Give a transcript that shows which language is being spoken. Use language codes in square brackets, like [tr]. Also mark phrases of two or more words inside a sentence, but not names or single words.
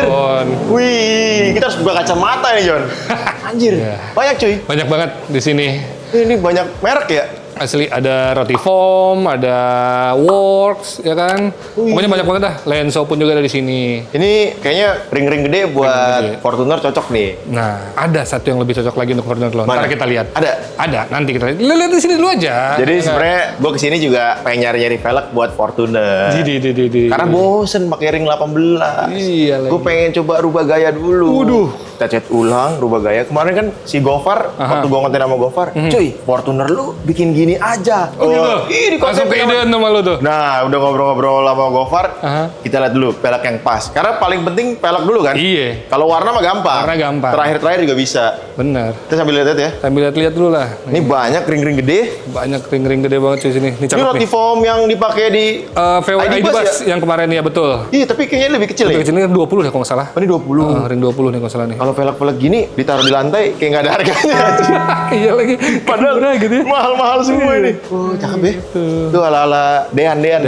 [id] John. Wih, kita harus buka kacamata nih, John. Anjir, Iya. banyak cuy. Banyak banget di sini. Ini banyak merek ya. Asli ada Rotiform, ada Works, ya kan? Pokoknya banyak banget dah. Lenso pun juga ada di sini. Ini kayaknya ring-ring gede buat Ring-ring gede. Fortuner cocok nih. Nah, ada satu yang lebih cocok lagi untuk Fortuner lo. Mana? Ntar kita lihat. Ada? Nanti kita lihat. Lihat di sini dulu aja. Jadi Ya kan? sebenarnya gue kesini juga pengen nyari-nyari velg buat Fortuner. Di. Karena bosen pakai ring 18. Iya lagi. Gue pengen coba rubah gaya dulu. Waduh. Kita cat ulang, rubah gaya. Kemarin kan si Gofar, waktu gue konten sama Gofar, cuy, Fortuner lu bikin gini aja. Oh gitu? Ih, di konten Langsung sama- keidean sama lu tuh. Nah, udah ngobrol-ngobrol sama Gofar, Aha. kita lihat dulu velg yang pas. Karena paling penting velg dulu kan. Iya. Kalau warna mah gampang. Warna gampang. Terakhir juga bisa. Bener. Kita sambil lihat ya. Sambil lihat dulu lah. Ini banyak ring-ring gede. Banyak ring-ring gede banget cuy sini. Ini Ini cakep nih. Rotiform yang dipakai di VW ID ID Bus Bus yang kemarin ya betul. Iya, tapi kayaknya lebih kecil ya. Kecil ini 20 deh kalau nggak salah. Oh, ini 20. Ring 20 nih kalau nggak salah nih. Kalau velg-velg gini ditaruh di lantai kayak nggak ada harganya. Iya lagi. Padahal murah gitu ya. mahal-mahal semua ini. Oh, cakep ya. Itu ala-ala Dean gitu.